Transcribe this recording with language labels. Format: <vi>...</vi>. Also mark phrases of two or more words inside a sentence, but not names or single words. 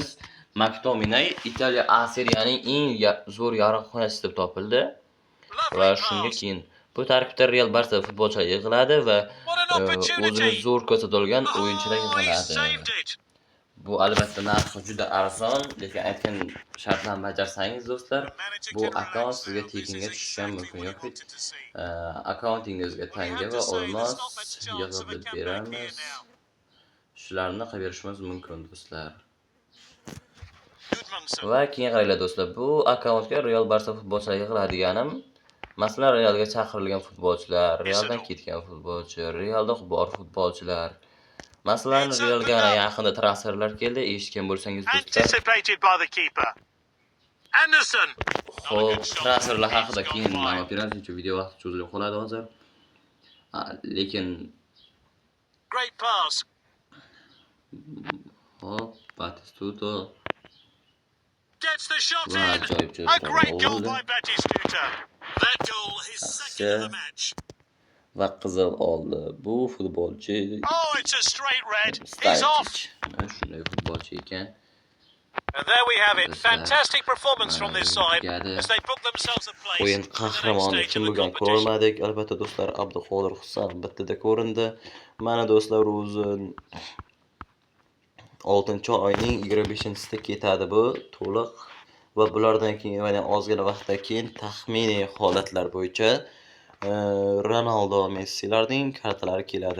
<uz>McTominay Italiya A Seriyaning eng zo'r yarim-himoyachisi deb topildi va</uz> <en>Lovely</en> <uz>shunga</uz> <en>pass.</en> <uz>keyin bu tarkibda Real Barsa futbolchilari yig'iladi va</uz> <en>What an</en> <uz>o'zini</uz> <en>opportunity.</en> <uz>zo'r ko'rsatgan o'yinchilar</uz> <en>Oh, he</en> <uz>yig'iladi.</uz> <en>saved it.</en> <uz>Bu albatta narxi juda arzon, lekin aytgan shartlarni bajarsangiz do'stlar,</uz> <en>The manager</en> <uz>bu</uz> <en>can</en> <uz>akkaunt</uz> <en>relax</en> <uz>sizga</uz> <en>now. This</en> <uz>tekinga</uz> <en>is</en> <uz>tushishi ham</uz> <en>exactly</en> <uz>mumkin.</uz> <en>what he</en> <uz>Yoki</uz> <en>wanted to see.</en> <uz>akkauntingizga</uz> <en>Well, we</en> <uz>tanga</uz> <en>have</en> <uz>va</uz> <en>to say</en> <uz>olmos</uz> <en>there's not much chance</en> <uz>yig'ib</uz> <en>of a comeback here</en> <uz>beramiz.</uz> <en>now.</en> <uz>Shularni qilib berishimiz mumkin do'stlar. Goodmanson. Va keyin qaranglar do'stlar, bu akkauntga Real Barsa futbolchilari yig'iladiganim, masalan Realga chaqirilgan futbolchilar, Realdan ketgan futbolchi, Realda bor futbolchilar. Masalan Realga yaqinda transferlar keldi, eshitgan bo'lsangiz do'stlar.</uz> <en>Anticipated by the keeper. Anderson.</en> <uz>Xo'p, transferlar haqida keyin ma'lumot beramiz, chunki video vaqti cho'zilib qoladi hozir. Lekin</uz> <en>Great pass.</en> <uz>hop, Batistuta</uz> <en>Gets the shot</en> <uz>va</uz> <en>in.</en> <uz>ajoyib</uz> <en>A great goal</en> <uz>bo'ldi</uz> <en>by Batistuta. That goal is second of the match.</en> <uz>va qizil oldi. Bu futbolchi</uz> <en>Oh, it's a straight red. He's off.</en> <uz>Mana shunday futbolchi ekan.</uz> <en>And there we have it.</en> <uz>Bizlar</uz> <en>Fantastic performance from this side</en> <uz>brigada</uz> <en>as they book themselves a place</en> <uz>o'yin</uz> <en>in the next</en> <uz>qahramoni</uz> <en>stage</en> <uz>kim</uz> <en>of the</en> <uz>bo'lgan</uz> <en>competition.</en> <uz>ko'rolmadik. Albatta do'stlar, Abduqodir Husan bittada ko'rindi. Mana do'stlar, o'zi 6-oyning 25-sida ketadi bu to'liq va bulardan keyin yana ozgina vaqtdan keyin taxminiy holatlar bo'yicha Ronaldo, Messilarning kartalari keladi.</uz>